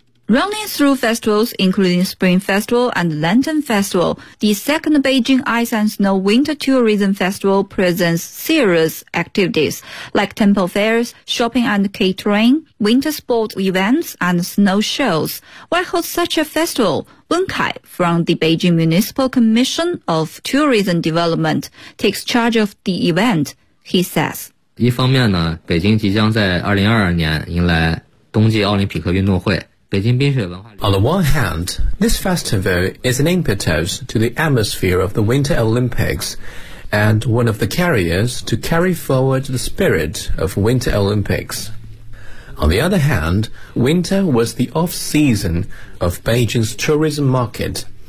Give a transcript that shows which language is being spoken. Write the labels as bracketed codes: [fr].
[en] Running through festivals, including Spring Festival and Lantern Festival, the second Beijing Ice and Snow Winter Tourism Festival presents serious activities like temple fairs, shopping and catering, winter sport events, and snow shows. Why hold such a festival? Wen Kai from the Beijing Municipal Commission of Tourism Development takes charge of the event, he says. [zh] 一方面呢, 北京即将在2022年迎来冬季奥林匹克运动会。 [en] On the one hand, this festival is an impetus to the atmosphere of the Winter Olympics and one of the carriers to carry forward the spirit of Winter Olympics. On the other hand, winter was the off-season of Beijing's tourism market.